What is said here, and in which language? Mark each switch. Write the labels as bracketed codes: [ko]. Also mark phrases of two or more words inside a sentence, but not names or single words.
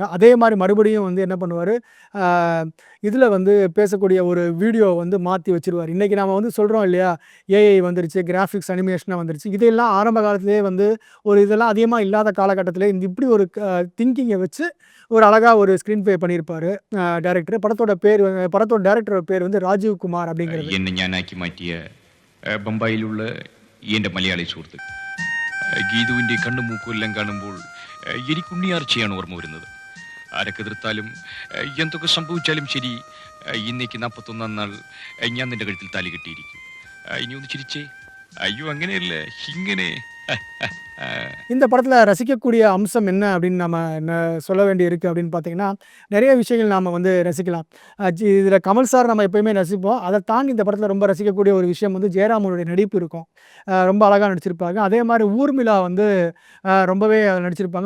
[ta] அதே மாதிரி மறுபடியும் வந்து என்ன பண்ணுவார், இதில் வந்து பேசக்கூடிய ஒரு வீடியோ வந்து மாற்றி வச்சுருவார். இன்றைக்கி நாம் வந்து சொல்கிறோம் இல்லையா, ஏஐ வந்துருச்சு, கிராஃபிக்ஸ் அனிமேஷனாக வந்துருச்சு. இதெல்லாம் ஆரம்ப காலத்திலே வந்து ஒரு இதெல்லாம் அதிகமாக இல்லாத காலகட்டத்தில் இப்படி ஒரு திங்கிங்கை வச்சு ஒரு அழகாக ஒரு [en] screen play [ta] பண்ணியிருப்பார் டைரக்டர். படத்தோட டைரக்டரோட பேர் வந்து ராஜீவ் குமார் அப்படிங்கிறது. [ml] എന്നെ ഞാനാക്കി മാറ്റിയ ബൊമ്പായിലുള്ള എൻ്റെ മലയാളി സുഹൃത്ത് ഗീതുവിൻ്റെ കണ്ണും മൂക്കും എല്ലാം കാണുമ്പോൾ എനിക്ക് ഉണ്ണിയാർച്ചയാണ് ഓർമ്മ വരുന്നത്. ആരൊക്കെ എതിർത്താലും എന്തൊക്കെ സംഭവിച്ചാലും ശരി, ഇന്നേക്ക് 41 നാൾ ഞാൻ നിന്റെ കഴുത്തിൽ താലി കെട്ടിയിരിക്കും. ഇനി ഒന്ന് ചിരിച്ചേ. അയ്യോ അങ്ങനെയല്ല, ഇങ്ങനെ. [ta] இந்த படத்தில் ரசிக்கக்கூடிய அம்சம் என்ன அப்படின்னு நம்ம சொல்ல வேண்டி இருக்குது அப்படின்னு பார்த்தீங்கன்னா, நிறைய விஷயங்கள் நாம் வந்து ரசிக்கலாம். இதில் கமல் சார் நம்ம எப்போயுமே ரசிப்போம். அதை தாண்டி இந்த படத்தில் ரொம்ப ரசிக்கக்கூடிய ஒரு விஷயம் வந்து ஜெயராமனுடைய நடிப்பு இருக்கும். ரொம்ப அழகாக நடிச்சிருப்பாங்க. அதே மாதிரி ஊர்மிளா வந்து ரொம்பவே நடிச்சிருப்பாங்க.